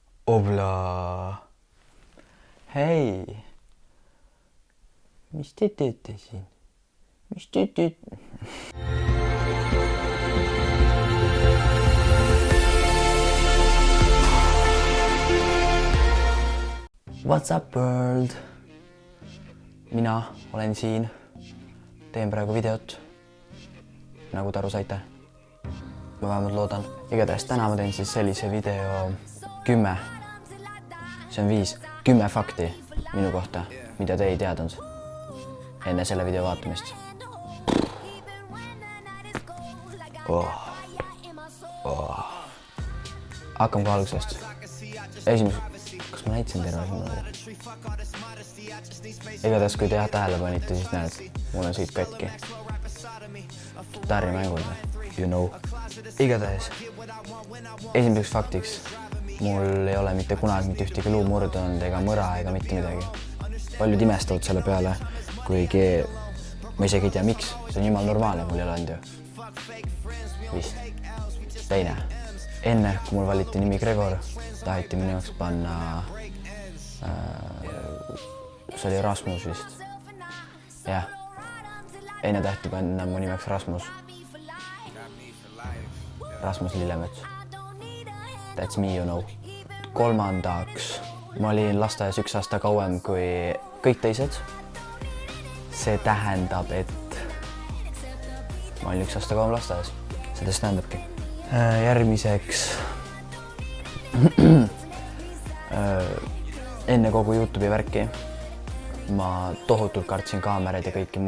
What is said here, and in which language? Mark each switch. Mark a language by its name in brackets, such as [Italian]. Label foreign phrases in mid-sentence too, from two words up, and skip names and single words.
[Estonian] Obla. Hei. Mis te teete siin? Mis te teete? [English] What's up world? [Estonian] Mina olen siin. Teen praegu videot. Nagu te aru saite. Ma vähemalt loodan. Igatahes täna ma teen siis sellise video 10. See on 5. 10 fakti minu kohta, mida te ei teadnud enne selle video vaatamist. Hakkame ka algusest. Kas ma näitasin terve hinnaga? Igatahes, kui te tähele panite, siis näed, mul on siit katki. Kitarrimängud, [English] you know. [Estonian] Igatahes, esimeseks faktiks, mul ei ole mitte kunagi mitte ühtegi luu murdunud ega mõra ega mitte midagi. Paljud imestavad selle peale, kuigi ma isegi ei tea miks. See on jumal normaalne, mul ei ole olnud ju. Vist. Teine. Enne, kui mul valiti nimi Gregor, taheti minu jaoks panna, see oli Rasmus vist. Jah. Enne taheti panna mu nimeks Rasmus. Rasmus Lillemets. [English] That's me, you know. [Estonian] Kolmandaks, ma olin lasteaias 1 aasta kauem kui kõik teised. See tähendab, et ma olin 1 aasta kauem lasteaias. Seda see tähendabki. Järgmiseks, enne kogu YouTube'i värki ma tohutult kartsin kaameraid ja kõiki.